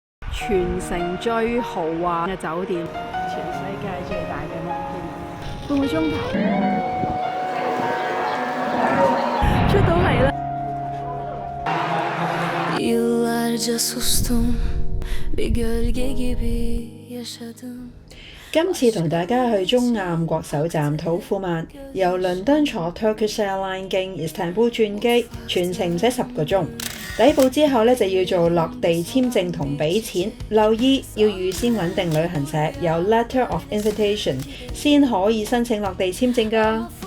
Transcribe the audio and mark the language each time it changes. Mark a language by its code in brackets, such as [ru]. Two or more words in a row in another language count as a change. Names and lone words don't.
[yue] 全城最豪華嘅酒店，全世界最大嘅摩天輪，半個鐘頭出到嚟啦。 [tr] Yıllarca sustum, bir gölge gibi yaşadım. [yue] 今次同大家去中亞國首站土庫曼，由倫敦坐 Turkish Airlines 經 Istanbul 轉機，全程唔使10個鐘。抵埗之後咧就要做落地簽證同俾錢，留意要預先揾定旅行社有 [en] Letter of Invitation [yue] 先可以申請落地簽證㗎。